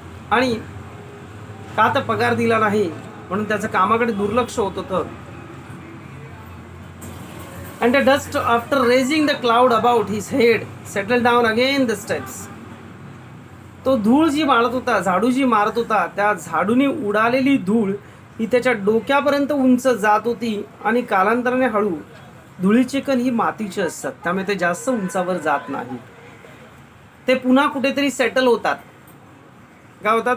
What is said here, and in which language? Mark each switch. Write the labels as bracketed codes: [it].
[mr] आणि का तर पगार दिला नाही म्हणून त्याचं कामाकडे दुर्लक्ष होत होतं. [en] And the dust after raising the cloud about his head settled down again the steps. [mr] तो धूळ जी मारत होता, झाडू जी मारत होता, त्या झाडूने उडालेली धूळ ही त्याच्या डोक्यापर्यंत उंच जात होती आणि कालांतराने हळू. धुळीचे कण ही मातीचे असतात, त्यामुळे ते जास्त उंचावर जात नाही. ते पुन्हा कुठेतरी सेटल होतात. काय होतात?